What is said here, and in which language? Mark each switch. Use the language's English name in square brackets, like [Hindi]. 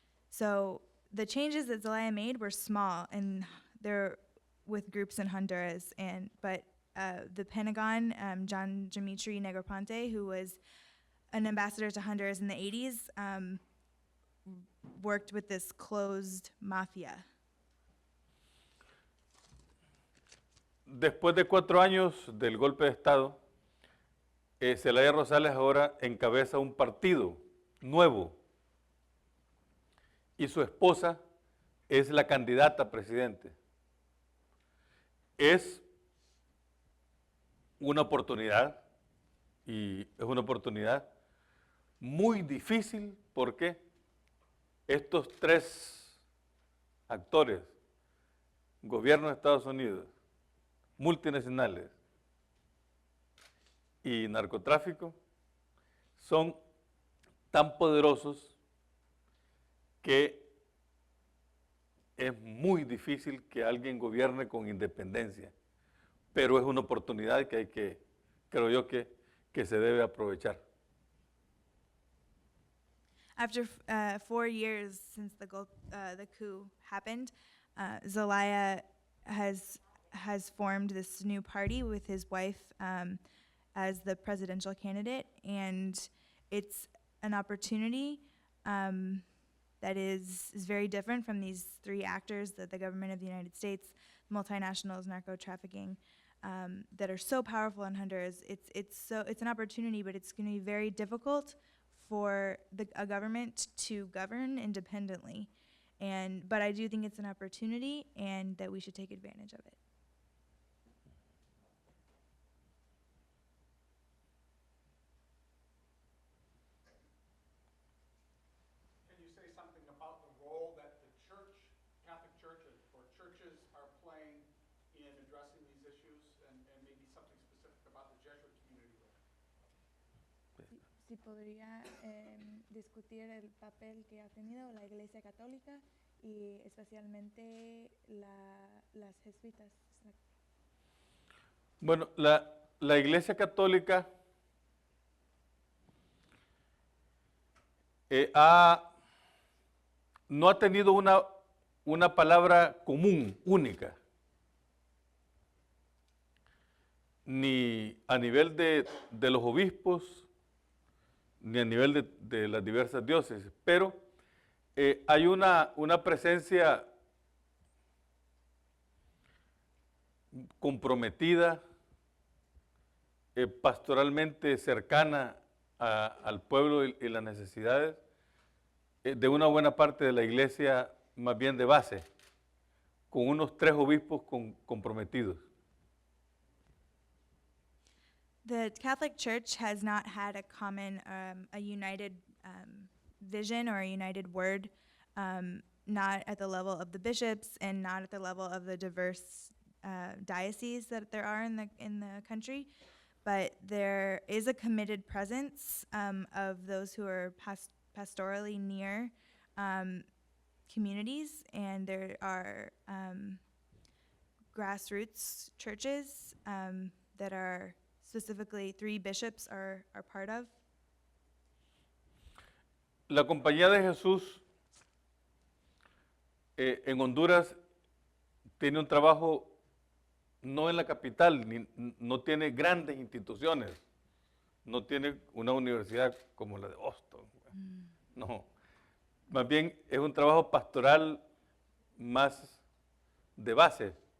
[English] So the changes that Zelaya made were small, and they're with groups in Honduras, but the Pentagon, John Dimitri Negroponte, who was an ambassador to Honduras in the 80s, worked with this closed mafia. [Spanish] Después de 4 años del golpe de Estado, Zelaya Rosales ahora encabeza un partido nuevo y su esposa es la candidata a presidente. Es una oportunidad, y es una oportunidad muy difícil porque estos 3 actores, gobierno de Estados Unidos, multinacionales y narcotráfico, son tan poderosos que es muy difícil que alguien gobierne con independencia, pero es una oportunidad que hay que, creo yo, que se debe aprovechar. [English] After 4 years since the coup happened, Zelaya has formed this new party with his wife as the presidential candidate, and it's an opportunity that is very different from these 3 actors, that the government of the United States, multinationals, narco-trafficking, that are so powerful in Honduras. It's an opportunity, but it's going to be very difficult for a government to govern independently. But I do think it's an opportunity, and that we should take advantage of it. Can you say something about the role that the church, Catholic Church, or churches are playing in addressing these issues, and maybe something specific about the Jesuit community? [Spanish] Si podría discutir el papel que ha tenido la Iglesia Católica y especialmente las jesuitas. Bueno, la Iglesia Católica no ha tenido una palabra común, única, ni a nivel de los obispos, ni a nivel de las diversas diócesis, pero hay una presencia comprometida, pastoralmente cercana al pueblo y las necesidades de una buena parte de la iglesia, más bien de base, con unos 3 obispos comprometidos. [English] The Catholic Church has not had a common, a united vision or a united word, not at the level of the bishops and not at the level of the diverse dioceses that there are in the country. But there is a committed presence of those who are pastorally near communities, and there are grassroots churches that are specifically 3 bishops are part of. [Spanish] La Compañía de Jesús en Honduras tiene un trabajo no en la capital, no tiene grandes instituciones, no tiene una universidad como la de Boston, no, más bien es un trabajo pastoral más de base.